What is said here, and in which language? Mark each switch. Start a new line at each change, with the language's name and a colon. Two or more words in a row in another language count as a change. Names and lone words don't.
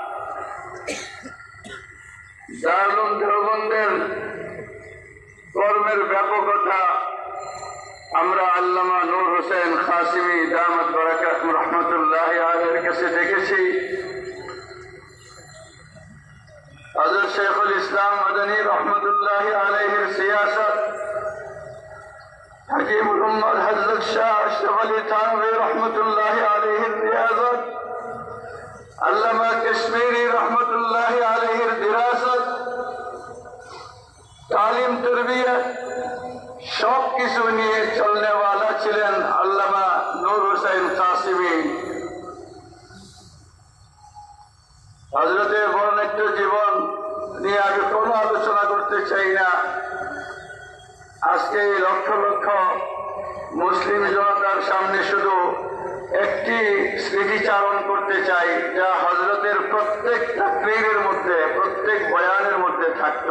Bangla: দারুল উলুম দেওবন্দের কর্মের ব্যাপকতা আমরা আল্লামা নূর হোসেন কাসেমী
Arabic: دامت بركاته رحمة الله عليه
Bangla: কাছে দেখেছি। হযরত শেখুল ইসলাম মাদানী
Arabic: رحمة الله عليه
Bangla: সিয়াসত,
Urdu: حکیم الامت حضرت شاہ اشرف علی تھانوی رحمت اللہ علیہ ریاضت، علامہ کشمیری رحمت اللہ علیہ دراست, تعلیم تربیت
Bangla: সব কিছু নিয়ে চলনেওয়ালা ছিলেন আল্লামা নূর হোসেন কাসেমী। হযরতের বর্ণিত জীবন নিয়ে আগে কোনো আলোচনা করতে চাই না। আজকে এই লক্ষ লক্ষ মুসলিম জনতার সামনে শুধু একটি স্মৃতিচারণ করতে চাই, যা হযরতের প্রত্যেক তাকরীরের মধ্যে, প্রত্যেক বয়ানের মধ্যে থাকতো।